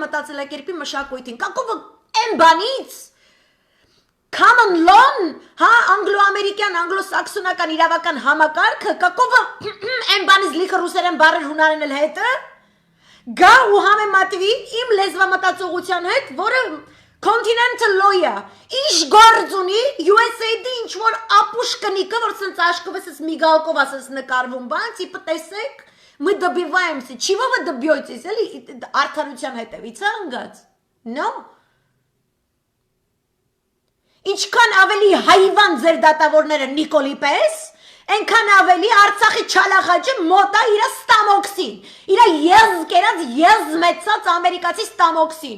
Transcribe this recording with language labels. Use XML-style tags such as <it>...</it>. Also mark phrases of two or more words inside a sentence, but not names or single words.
<hy>մտածելակերպի մշակույթին։ Կակովը այն բանից</hy> <en>Common law,</en> <hy>հա, անգլո-ամերիկյան, անգլո-սաքսոնական իրավական համակարգը, կակովը այն բանից լիքը ռուսերեն բառեր հունարեն էլ հետը, գա ու համեմատվի իմ լեզվամտածողության հետ, որը</hy> <en>continental law-</en> <hy>ը, ինչ գործ ունի USAID ինչ որ ապուշ կնիկը, որ սենց աշկով ես միգալկով ասես նկարվում բանց, իպը տեսեք,</hy> <ru>мы добиваемся, чего вы добьетесь,</ru> <hy>էլի արդարության հետևից է անգած, no, Ինչքան ավելի հայվան ձեր դատավորները Նիկոլի պես, այնքան ավելի Արցախի չալախաճը մոտ է իր ստամոքսին, իր եզ կերած եզ մեծած ամերիկացի ստամոքսին,</hy>